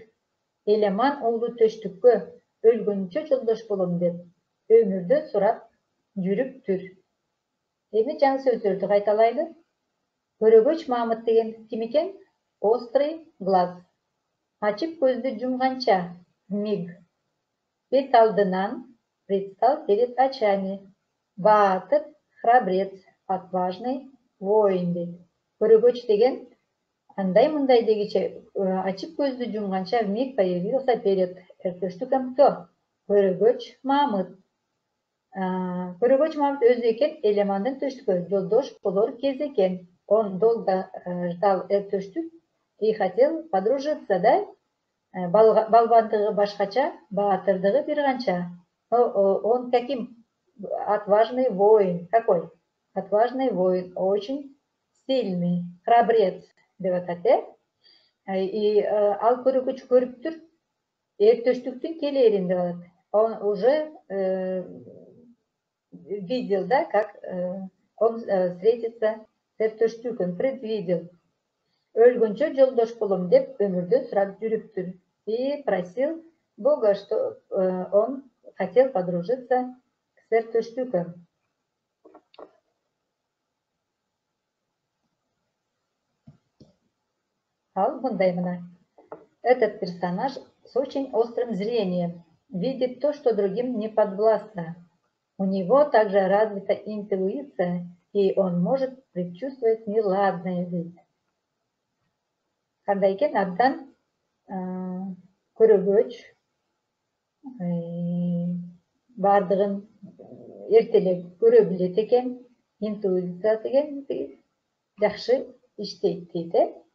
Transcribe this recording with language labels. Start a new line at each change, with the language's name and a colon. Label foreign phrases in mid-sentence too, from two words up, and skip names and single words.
Kyrgyz: Элеман уулу төштүккө өлгөнчө жолдош болом деп, өмүрдө сурап жүрүптүр. Эми жаңы сөздөрдү кайталайлы. Көрөгөч Мамыт деген ким экен?
Russian: Острый глаз.
Kyrgyz: Ачып көздү жумганча, миг. Бет алдынан,
Russian: предстал перед очами. Баатыр, храбрец, отважный, воин дейт.
Kyrgyz: Көрөгөч деген андай мындай дегиче, ачып көздү жумганча,
Russian: миг появился перед. Төштүк кто?
Kyrgyz: Көрөгөч Мамыт. Көрөгөч Мамыт өзү экен, Элемандын төштүккө жолдош болор кез экен.
Russian: Он долго ждал төштүк и хотел подружиться, да?
Kyrgyz: Балбандыгы башкача, баатырдыгы бир канча.
Russian: Он каким? Отважный воин. Какой? Отважный воин, очень сильный, храбрец
Kyrgyz: деп атат. И ал көрөгөч көрүптүр, эр төштүктүн келерин деп атат.
Russian: Он уже видел, да, как он встретится с эр төштүкүн, предвидел.
Kyrgyz: Өлгөнчө жолдош болом деп өмүрдө сурап жүрүптүр.
Russian: И просил Бога, что он хотел подружиться с эр төштүкүн.
Kyrgyz: Ал мындай мына.
Russian: Этот персонаж с очень острым зрением видит то, что другим не подвластно. У него также развита интуиция, и он может предчувствовать неладное вид.
Kyrgyz: Кандай экен, абдан көрөгөч, бардыгын эртелеп көрө билет экен, интуиция деген жакшы иштейт дейт.